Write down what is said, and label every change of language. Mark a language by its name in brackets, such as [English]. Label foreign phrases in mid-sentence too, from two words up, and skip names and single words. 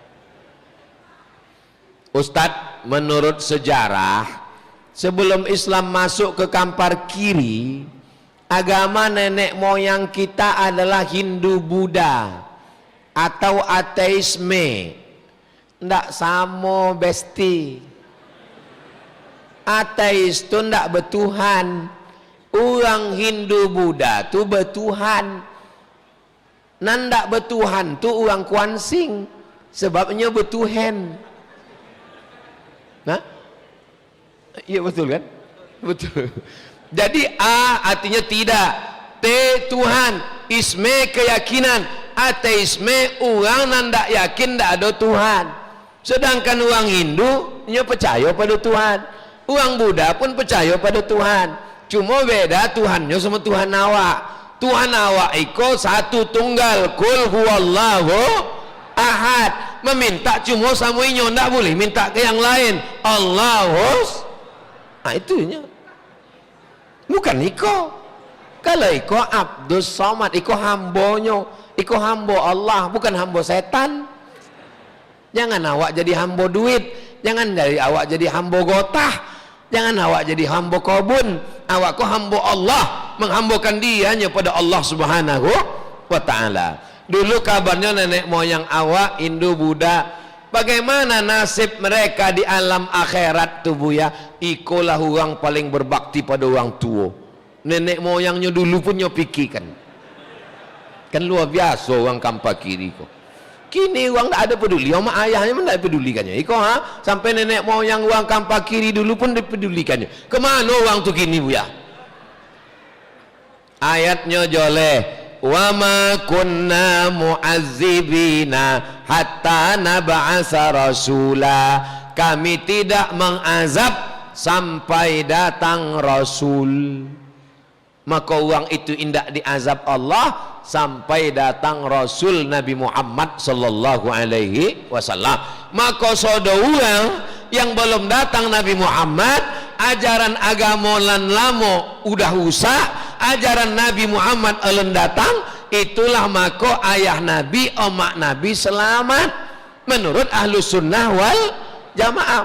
[Indonesian] Ustadz, menurut sejarah sebelum Islam masuk ke kampar kiri, agama nenek moyang kita adalah Hindu Buddha atau ateisme. [Minangkabau] Ndak sama besti. Ateis tu ndak bertuhan. Orang Hindu Buddha tu bertuhan. Nan ndak bertuhan tu orang Kuansing, sebabnya bertuhan. Nah, iya betul kan? Betul. [Indonesian] Jadi A artinya tidak, T Tuhan, isme keyakinan, ateisme orang yang tidak yakin tidak ada Tuhan. Sedangkan orang Hindu nya percaya pada Tuhan, orang Buddha pun percaya pada Tuhan. [Minangkabau] Cuma beda Tuhannya sama Tuhan awak. Tuhan awak iko satu tunggal, [Arabic] قل هو الله أحد. [Minangkabau] Meminta cuma sama inyo, tidak boleh minta ke yang lain. Allahus, nah itunya. Bukan iko. Kalau iko Abdus Somad, iko hambonyo, iko hambo Allah, bukan hambo setan. Jangan awak jadi hambo duit, jangan dari awak jadi hambo gotah, jangan awak jadi hambo kobun. Awak ko hambo Allah, menghambokan dianya pada Allah [Arabic] سبحانه وتعالى. [Indonesian] Dulu kabarnya nenek moyang awak Hindu Buddha, bagaimana nasib mereka di alam akhirat tuh Buya? [Minangkabau] Ikolah orang paling berbakti pada orang tua. Nenek moyangnya dulu pun pikirkan. Kan luar biasa orang kampar kiri kok. Kini orang tak ada peduli, sama ayahnya pun tak pedulikannya. Iko sampai nenek moyang orang kampar kiri dulu pun dipedulikannya. Kemana orang tu kini Buya? Ayatnya joleh. [Arabic] وما كنا معذبين حتى نبعث رسولا. [Indonesian] Kami tidak mengazab sampai datang Rasul. [Minangkabau] Maka orang itu indak diazab Allah sampai datang Rasul Nabi Muhammad [Arabic] صلى الله عليه وسلم. [Minangkabau] Maka saudara orang yang belum datang Nabi Muhammad, ajaran agama lan lamo udah usah, ajaran Nabi Muhammad alun datang, itulah maka ayah Nabi, omak Nabi selamat menurut [Arabic] أهل السنة والجماعة.